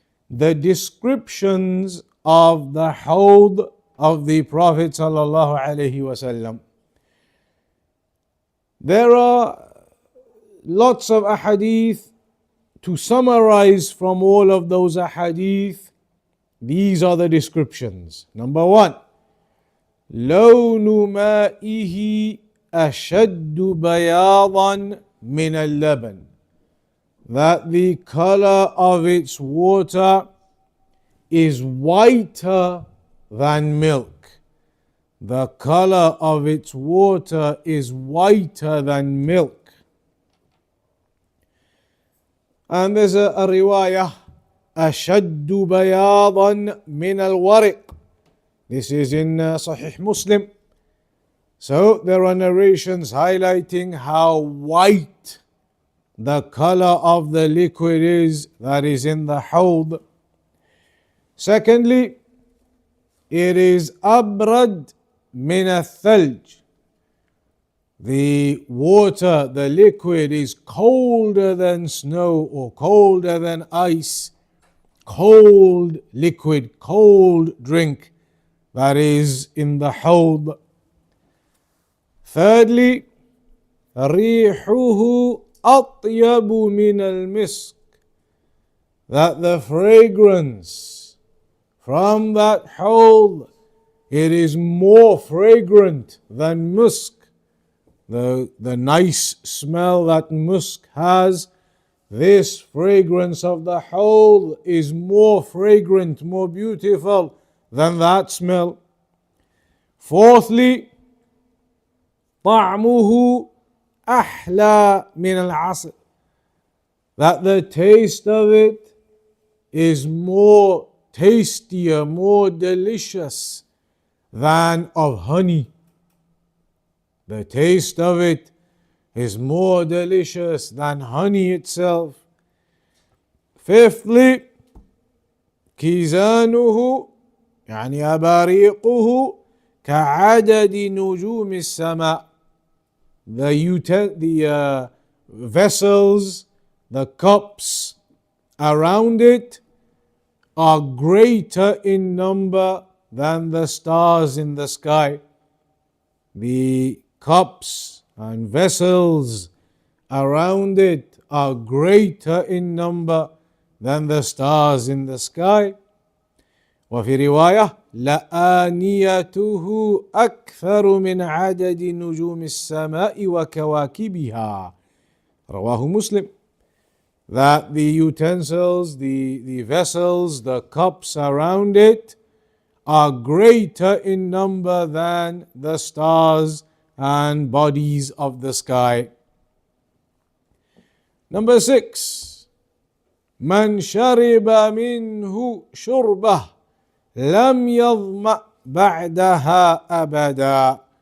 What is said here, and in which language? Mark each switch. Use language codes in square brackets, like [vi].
[en] The descriptions of the Hawd of the Prophet [ar] صلى الله عليه وسلم. [en] There are lots of ahadith. To summarize from all of those ahadith, these are the descriptions. [ar] Number one, لون مائه أشد بياضا من اللبن. [en] That the color of its water is whiter than milk. The color of its water is whiter than milk. And there's a riwayah, [ar] أشد بياضا من الورق. [en] This is in Sahih Muslim. So there are narrations highlighting how white the color of the liquid is that is in the Hawd. Secondly, it is [ar] أبرد من الثلج. [en] The water, the liquid is colder than snow or colder than ice. Cold liquid, cold drink that is in the Hawd. [ar] Thirdly, ريحه أطيب من المسك. [en] That the fragrance from that Hawd, it is more fragrant than musk. The nice smell that musk has, this fragrance of the Hawd is more fragrant, more beautiful than that smell. [ar] Fourthly, طعمه أحلى من العسل. [en] That the taste of it is more tastier, more delicious than of honey. The taste of it is more delicious than honey itself. [ar] Fifthly, كيزانه يعني أباريقه كعدد نجوم السماء. [en] The vessels, the cups around it are greater in number than the stars in the sky. The cups and vessels around it are greater in number than the stars in the sky. [ar] وفي رواية لآنيته أكثر من عدد نجوم السماء وكواكبها. رواه [en] Muslim. That the utensils, the vessels, the cups around it are greater in number than the stars and bodies of the sky. [ar] Number 6, من شرب منه شربة لم يظمأ بعدها أبدا.